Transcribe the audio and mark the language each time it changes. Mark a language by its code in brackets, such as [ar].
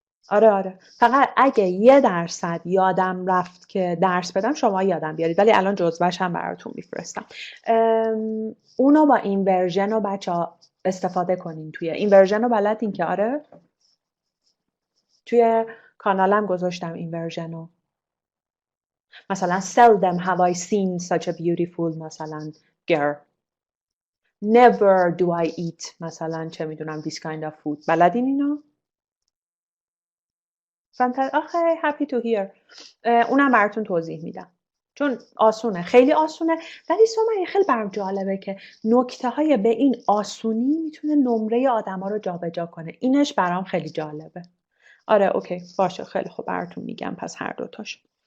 [fa] آره فقط اگه 1% یادم رفت که درس بدم شما یادم بیارید، ولی الان جزوهش هم براتون میفرستم. اونو با این ورژن رو بچه ها استفاده کنین. توی این ورژن رو بلدین که آره توی کانالم گذاشتم این ورژنو. [en] مثلا seldom have I seen such a beautiful مثلا girl. Never do I eat [fa] مثلا چه میدونم [en] this kind of food. [fa] بلدین اینو؟ آخه [en] happy to hear. [fa] اونم براتون توضیح میدم. چون آسونه، خیلی آسونه، ولی سومن خیلی برام جالبه که نکته های به این آسونی میتونه نمره آدم ها رو جابجا کنه. اینش برام خیلی جالبه. آره اوکی باشه خیلی خوب براتون میگم پس هر دوتاش.